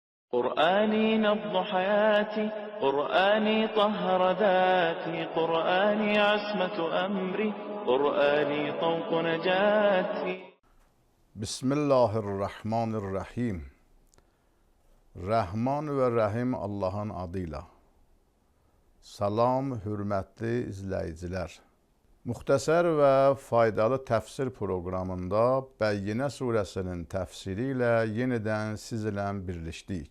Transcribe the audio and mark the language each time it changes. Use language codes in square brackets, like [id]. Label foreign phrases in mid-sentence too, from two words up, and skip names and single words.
[ar] قرآني نبض حياتي، قرآني طهر ذاتي، قرآني عصمة أمري، قرآني طوق نجاتي. بسم الله الرحمن الرحيم. [az] Rəhman və Rəhim Allahın adıyla. Salam, hörmətli izləyicilər. Müxtəsər və faydalı təfsir proqramında Bəyyinə surəsinin təfsiri ilə yenidən sizlə birləşdik.